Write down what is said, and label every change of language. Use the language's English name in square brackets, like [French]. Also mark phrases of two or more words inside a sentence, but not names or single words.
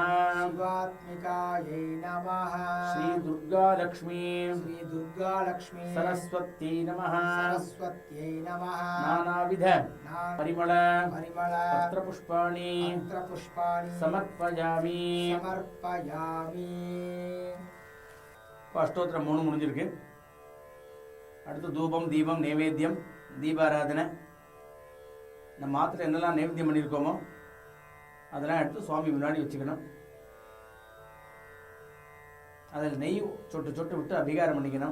[Sanskrit] शिवात्मिकायै नमः श्रीदुर्गालक्ष्मी श्रीदुर्गालक्ष्मी सरस्वत्यै नमः सरस्वत्यै नमः नानाविध परिमळ परिमळ पत्रपुष्पाणि पत्रपुष्पाणि समर्पयामि समर्पयामि [Tamil] அஷ்டோத்திரம் 3 முடிஞ்சிருக்கு. அடுத்து தூபம் தீபம் நைவேத்தியம் தீபாராதனை. நம்ம மாத்திரை என்னெல்லாம் நைவேத்தியம் பண்ணியிருக்கோமோ அதெல்லாம் எடுத்து சுவாமி முன்னாடி வச்சுக்கணும். அதில் நெய் சொட்டு சொட்டு விட்டு அபிகாரம் பண்ணிக்கணும்.